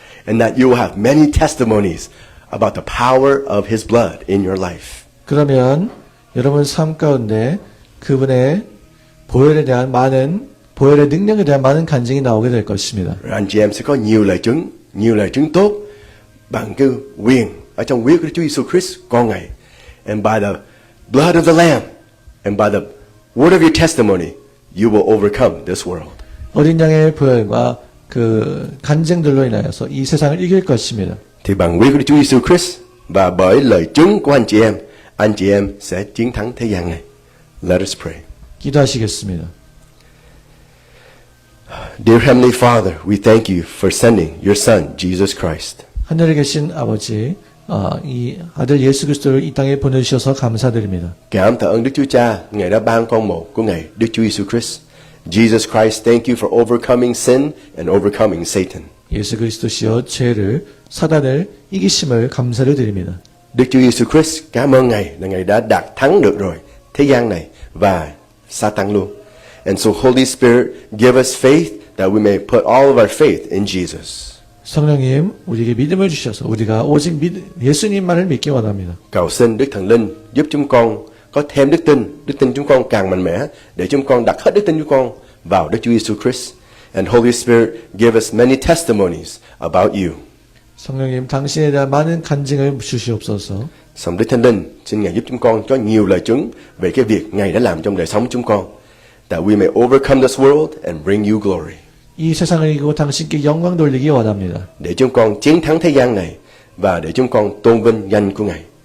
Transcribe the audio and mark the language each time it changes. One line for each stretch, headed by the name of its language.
English: And that you will have many testimonies about the power of His blood in your life.
Korean: 그러면 여러분 삶 가운데 그분의 보혈의 능력에 대한 많은 간증이 나오게 될 것입니다.
Vietnamese: Rồi anh chị em sẽ có nhiều lời chứng tốt bằng cái quyền ở trong huyết của Đức Chúa Giêsu Christ con Ngài.
English: And by the blood of the Lamb and by the word of your testimony, you will overcome this world.
Korean: 어린 양의 보혈과 그 간증들로 인하여서 이 세상을 이길 것입니다.
Vietnamese: Thì bằng huyết của Đức Chúa Giêsu Christ và bởi lời chứng của anh chị em sẽ chiến thắng thế gian này.
English: Let us pray.
Korean: 기도하시겠습니다.
English: Dear Heavenly Father, we thank you for sending your Son, Jesus Christ.
Korean: 하늘에 계신 아버지, 이 아들 예수 그리스도를 이 땅에 보내주셔서 감사드립니다.
Vietnamese: Cảm tạ ơn Đức Chúa Cha, Ngài đã ban con một của Ngài, Đức Chúa Giêsu Christ.
English: Jesus Christ, thank you for overcoming sin and overcoming Satan.
Korean: 예수 그리스도시여 죄를 사단을 이기심을 감사를 드립니다.
Vietnamese: Đức Chúa Giêsu Christ, cảm ơn Ngài là Ngài đã đạt thắng được rồi thế gian này và Satan luôn.
English: And so Holy Spirit, give us faith that we may put all of our faith in Jesus.
Korean: 성령님, 우리에게 믿음을 주셔서 우리가 오직 예수님만을 믿기 원합니다.
Vietnamese: Cầu xin Đức Thần Linh giúp chúng con có thêm đức tin chúng con càng mạnh mẽ để chúng con đặt hết đức tin chúng con vào Đức Chúa Giêsu Christ.
English: And Holy Spirit, give us many testimonies about you.
Korean: 성령님, 당신에 대한 많은 간증을 주시옵소서.
Vietnamese: Xong Đức Thánh Linh, xin Ngài giúp chúng con có nhiều lời chứng về cái việc Ngài đã làm trong đời sống chúng con.
English: That we may overcome this world and bring you glory.
Korean: 이 세상을 이기고 당신께 영광 돌리기 원합니다.
Vietnamese: Để chúng con chiến thắng thế gian này và để chúng con tôn vinh danh của Ngài.